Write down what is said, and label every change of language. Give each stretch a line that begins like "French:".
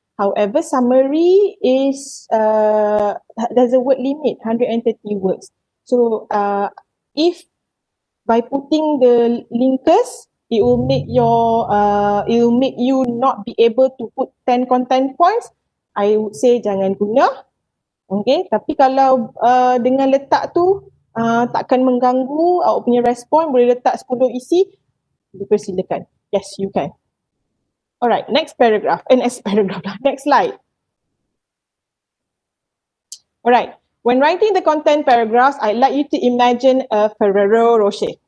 English: However, summary is, there's a word limit, 130 words. So, if by putting the linkers, it will make you not be able to put 10 content points, I would say
Malay: jangan guna. Okay, tapi kalau dengan letak tu takkan mengganggu awak punya respon, boleh letak 10 isi, dipersilakan.
English: Yes, you can. Alright, next paragraph. Next slide. Alright, when writing the content paragraphs, I'd like you to imagine a Ferrero Rocher.